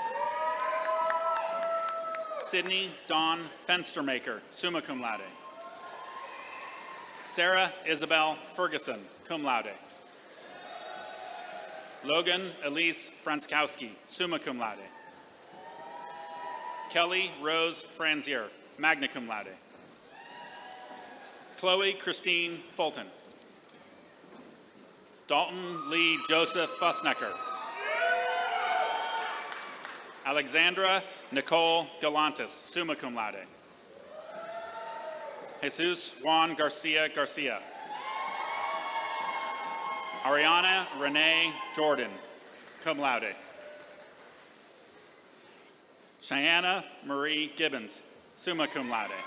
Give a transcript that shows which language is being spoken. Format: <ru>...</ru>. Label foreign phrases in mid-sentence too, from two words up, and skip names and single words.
<en>Sydney Dawn Fenstermaker,</en> <la>summa cum laude.</la> <en>Sarah Isabel Ferguson,</en> <la>cum laude.</la> <en>Logan Elise Franskowski,</en> <la>summa cum laude.</la> <en>Kelly Rose Franzier,</en> <la>magna cum laude.</la> <en>Chloe Christine Fulton. Dalton Lee Joseph Fussnecker. Alexandra Nicole Galantis,</en> <la>summa cum laude.</la> <en>Jesus Juan Garcia Garcia. Ariana Renee Jordan,</en> <la>cum laude.</la> <en>Cheyenne Marie Gibbons,</en> <la>summa cum laude.</la>